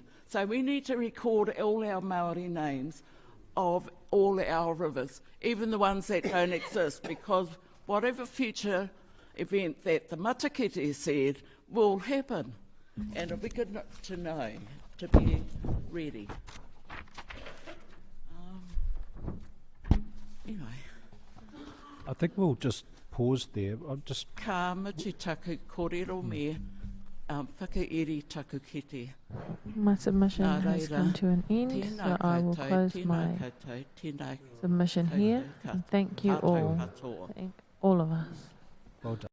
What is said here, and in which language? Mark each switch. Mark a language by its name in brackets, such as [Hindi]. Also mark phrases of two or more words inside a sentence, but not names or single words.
[English] So we need to record all our Māori names of all our rivers, even the ones that don't exist, because whatever future event that the Matakete said will happen. And it'll be good to know, to be ready. Anyway. I think we'll just pause there. I'll just... [Māori] Ka miti taku kōrero me whakaeri taku kete. [English] My submission has come to an end, so I will close my submission here. And thank you all. Thank all of us. Well done.